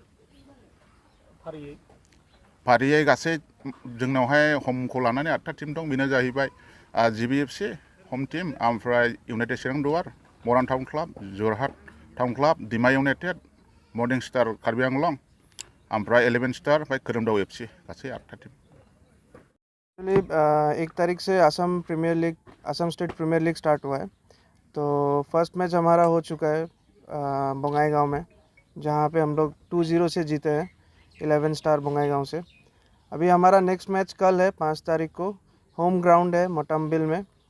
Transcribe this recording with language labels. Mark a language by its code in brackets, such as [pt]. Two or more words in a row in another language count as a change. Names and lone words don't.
[brx] फारियै गासै जोंनावहाय हमखौ लानानै 8टा टीम दं। बेनो जाहैबाय जीबीएफसी हम टीम, ओमफ्राय इउनाइटेड चिरां दुवार, मरान टाउन क्लाब, जरहाट टाउन क्लाब, दिमा इउनाइटेड, मर्निं स्टार कार्बि आंलं, ओमफ्राय 11 स्टार, ओमफ्राय खोरोमदाव एफसी, गासै 8टा टीम। [hi] 1 तारीख से आसाम स्टेट प्रीमियर लीग स्टार्ट हुआ है। तो [en] first match [hi] हमारा हो चुका है बंगाईगांव में, जहाँ पे हम लोग 2-0 से जीते हैं 11 स्टार बंगाईगांव से। अभी हमारा [en] next match [hi] कल है 5 तारीख को। [en] home ground [hi] है मोटम्बिल में।